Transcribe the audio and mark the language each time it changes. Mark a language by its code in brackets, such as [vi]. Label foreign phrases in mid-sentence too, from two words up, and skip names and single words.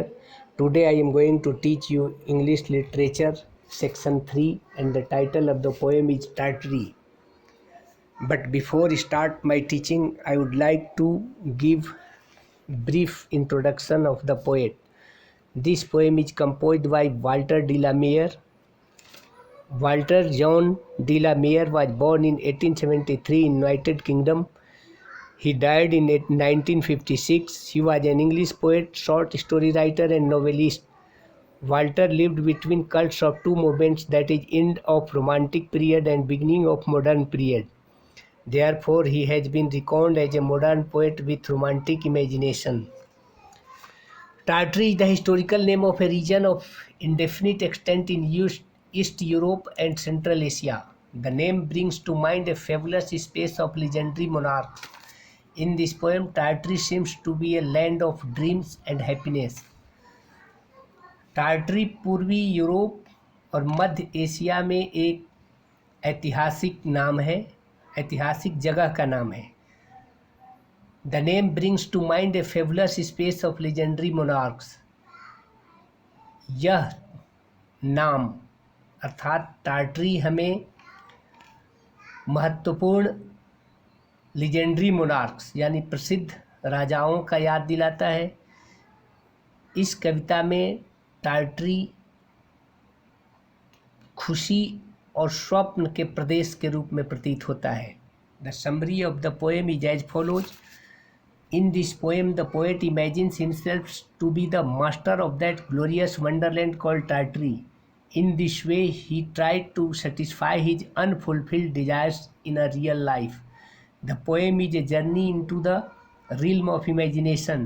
[en] Today I am going to teach you English literature section 3 and the title of the poem is Tartary. But before I start my teaching, I would like to give brief introduction of the poet. This poem is composed by Walter de la Mare. Walter John de la Mare was born in 1873 in United Kingdom. He died in 1956. He was an English poet, short story writer and novelist. Walter lived between cults of two movements, that is end of romantic period and beginning of modern period. Therefore, he has been reckoned as a modern poet with romantic imagination. Tartary is the historical name of a region of indefinite extent in East Europe and Central Asia. The name brings to mind a fabulous space of legendary monarchs. In this poem, Tartary seems to be a land of dreams and happiness. [hi] टार्टरी पूर्वी यूरोप और मध्य एशिया में एक ऐतिहासिक नाम है, ऐतिहासिक जगह का नाम है. [en] The name brings to mind a fabulous space of legendary monarchs. [hi] यह नाम अर्थात टार्टरी हमें महत्वपूर्ण [en] legendary monarchs [hi] यानी प्रसिद्ध राजाओं का याद दिलाता है. इस कविता में टार्टरी खुशी और स्वप्न के प्रदेश के रूप में प्रतीत होता है. [en] The summary of the poem is as follows. In this poem the poet imagines himself to be the master of that glorious wonderland called Tartary. In this way, he tried to satisfy his unfulfilled desires in a real life. The poem is a journey into the realm of imagination.